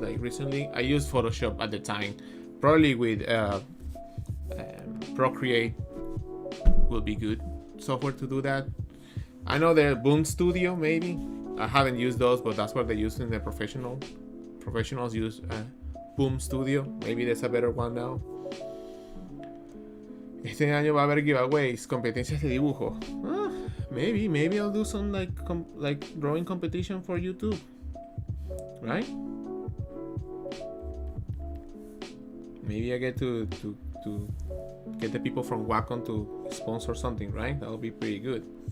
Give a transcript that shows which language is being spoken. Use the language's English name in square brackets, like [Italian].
[English] Like recently, I used Photoshop at the time. Probably with Procreate will be good software to do that. I know the Boom Studio, maybe. I haven't used those, but that's what they use in the professionals use Boom Studio. Maybe there's a better one now. [Spanish] Este año va a haber giveaways, competencias de dibujo. [English] Maybe I'll do some like drawing competition for YouTube, right? Maybe I get to get the people from Wacom to sponsor something, right? That'll be pretty good.